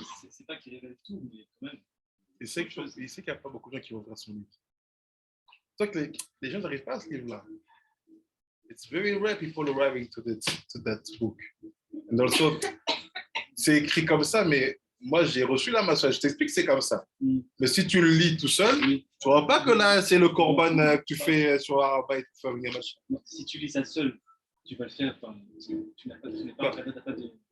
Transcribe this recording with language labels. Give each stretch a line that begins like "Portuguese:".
French: C'est pas qu'il révèle tout, mais quand même. Il sait qu'il n'y a pas beaucoup de gens qui vont voir son livre. C'est que les gens n'arrivent pas à ce livre-là.
English: It's very rare people arriving to that book. And also,
French: c'est écrit comme ça, mais moi j'ai reçu la massage. Je t'explique que c'est comme ça. Mais si tu le lis tout seul, tu ne vois pas que là c'est le korban que tu fais sur Arabait pour faire venir machin. Si tu lis ça seul, tu vas le faire. Parce que tu n'as pas de.